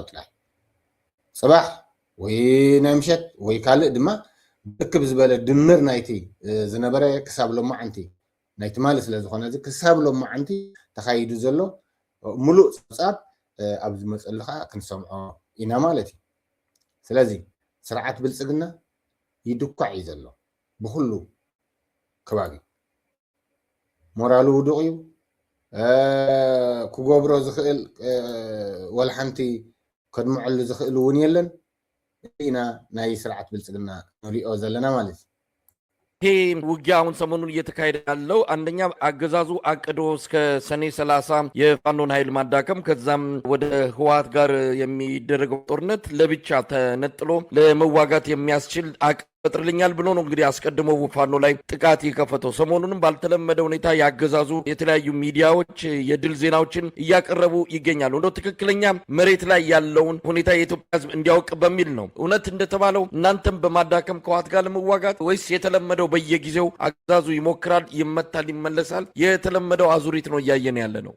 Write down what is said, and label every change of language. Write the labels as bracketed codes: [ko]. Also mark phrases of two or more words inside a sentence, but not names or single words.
[ti] ጥራሕ ፅባሕ ወይ ናይ ምሸት ወይ ካልእ ድማ ብርክብ ዝበለ ድምር ናይቲ ዝነበረ ክሳብ ሎማዓንቲ ናይቲ ማሊ ስለ ዝኾነ እዚ ክሳብ ሎማዓንቲ ተኻይዱ ዘሎ ሙሉእ ፀብፃብ ኣብ ዝመፀሉ ከዓ ክንሰምዖ ኢና ማለት እዩ ስለዚ ስርዓት ብልፅግና ይድኳዕ እዩ ዘሎ ብኩሉ ከባቢ ሞራሉ ውዱቕ እዩ ክገብሮ ዝኽእል ወላ ሓንቲ ከድምዐሉ ዝኽእል እውን የለን ኢና ናይ ስርዓት ብልፅግና ንሪኦ ዘለና ማለት እዩ [am] ይሄ ውጊያ አሁን ሰሞኑን እየተካሄደ ያለው አንደኛ አገዛዙ አቅዶ እስከ ሰኔ 30 የፋኖን ኃይል ማዳከም ከዛም ወደ ህወሓት ጋር የሚደረገው ጦርነት ለብቻ ተነጥሎ ለመዋጋት የሚያስችል ፈጥርልኛል ብሎ ነው እንግዲህ አስቀድሞ ፋኖ ላይ ጥቃት የከፈተው ሰሞኑንም ባልተለመደ ሁኔታ ያገዛዙ የተለያዩ ሚዲያዎች የድል ዜናዎችን እያቀረቡ ይገኛሉ እንደው ትክክለኛ መሬት ላይ ያለውን ሁኔታ የኢትዮጵያ ህዝብ እንዲያውቅ በሚል ነው እውነት እንደተባለው እናንተም በማዳከም ከዋት ጋር ለመዋጋት ወይስ የተለመደው በየጊዜው አገዛዙ ይሞክራል ይመታል ይመለሳል የተለመደው አዙሪት ነው እያየን ያለ ነው